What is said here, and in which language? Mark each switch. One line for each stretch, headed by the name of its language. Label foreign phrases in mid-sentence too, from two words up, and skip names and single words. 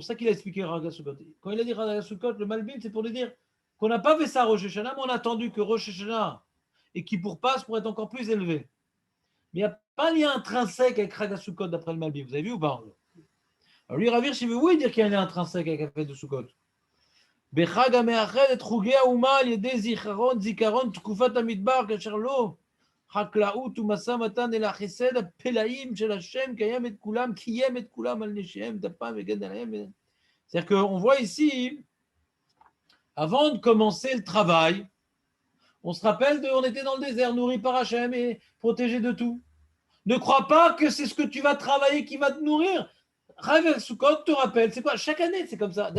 French: C'est ça qu'il a expliqué Chag HaSukkot. Quand il a dit Chag HaSukkot, le Malbim, c'est pour lui dire qu'on n'a pas fait ça à Rosh Hashanah, mais on a attendu que Rosh Hashanah et Kippour passe pour être encore plus élevé. Mais il n'y a pas un lien intrinsèque avec Chag HaSukkot d'après le Malbim. Vous avez vu ou pas? Alors lui, Ravir, il veut oui dire qu'il y a un lien intrinsèque avec la fête de Sukkot.
Hebrew: בחג המאחד את חוגי האומה על ידי זיכרון תקופת המדבר, כאשר לא חקלאות ומשא מתן אלא החסד הפלאים של השם קיים את כולם על נשיהם, דפם וגן עליהם.
French: C'est-à-dire qu'on voit ici, avant de commencer le travail, on se rappelle on était dans le désert, nourri par Hachem et protégé de tout. Ne crois pas que c'est ce que tu vas travailler qui va te nourrir. Rav Sukkot te rappelle, c'est quoi? Chaque année, c'est comme ça.